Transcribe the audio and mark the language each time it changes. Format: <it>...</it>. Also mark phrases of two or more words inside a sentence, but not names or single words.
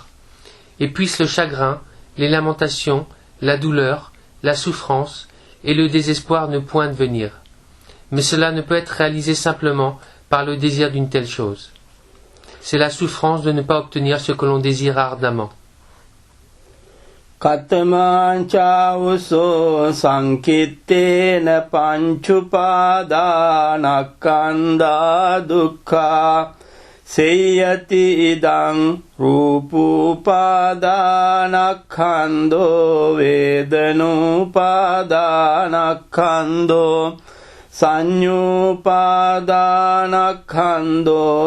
<fr>Et puisse le chagrin, les lamentations, la douleur, la souffrance et le désespoir ne point devenir. Mais cela ne peut être réalisé simplement par le désir d'une telle chose. C'est la souffrance de ne pas obtenir ce que l'on désire ardemment.</fr> <pi>කතමාංචාවුසෝ සංකිත්තේන පංචුපාදානක්ඛන්ධා දුක්ඛා සේයති ඉදං රූපෝපාදානක්ඛන්ධෝ වේදනෝපාදානක්ඛන්ධෝ සංඤ්ඤෝපාදානක්ඛන්ධෝ</pi>